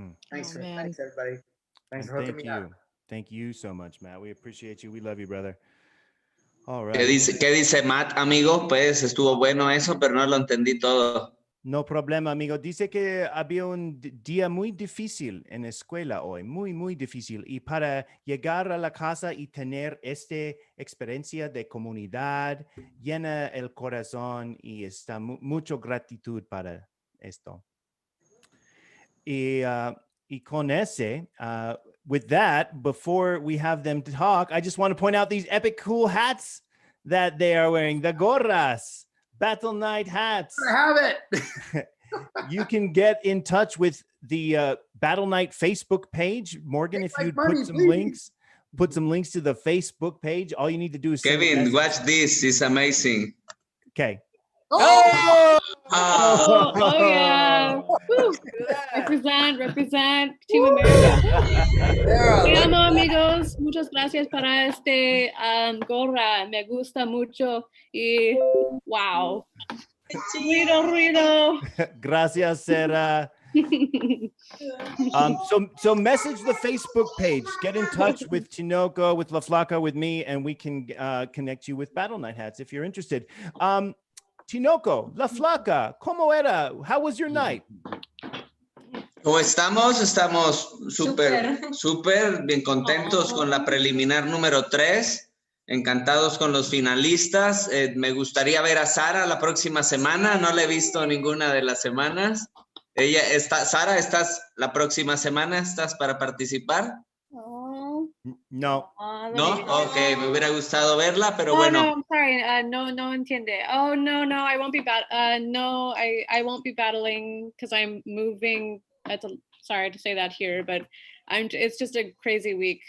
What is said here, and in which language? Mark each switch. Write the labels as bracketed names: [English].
[English] Thanks, thanks everybody. Thanks for hooking me up. Thank you so much, Matt. We appreciate you. We love you, brother. All [Spanish] ¿Qué [English] right. [Spanish] dice Matt, amigo? Pues estuvo bueno eso, pero no lo entendí todo. No problema, amigo. Dice que había un día muy difícil en la escuela hoy, muy, muy difícil. Y para llegar a la casa y tener esta experiencia de comunidad, llena el corazón y está mucha gratitud para esto. Y con ese, [English] with that, before we have them talk, I just want to point out these epic cool hats that they are wearing, the gorras. Battle Night hats. I have it. You can get in touch with the Battle Night Facebook page. Morgan, if you'd put some links to the Facebook page. All you need to do is Kevin, watch this. It's amazing. Okay. Oh yeah. Woo. Represent Team America. [Spanish] Te amo, amigos. Muchas gracias para este gorra. Me gusta mucho y wow. Ruido. Gracias, Sarah. [English] So message the Facebook page. Get in touch with Tinoco, with La Flaca, with me, and we can connect you with Battle Night hats if you're interested. [Spanish] Tinoco, La Flaca, ¿cómo era? [English] How was your night? [Spanish] ¿Cómo estamos? Estamos súper bien contentos con la preliminar número 3. Encantados con los finalistas. Me gustaría ver a Sara la próxima semana. No la he visto ninguna de las semanas. Sara, ¿estás la próxima semana? ¿Estás para participar? No. ¿No? Ok, me hubiera gustado verla, pero bueno. [English] No, I'm sorry. [Spanish] No entiende. [English] Oh, no, I won't be I won't be battling because I'm moving. Sorry to say that here, but it's just a crazy week.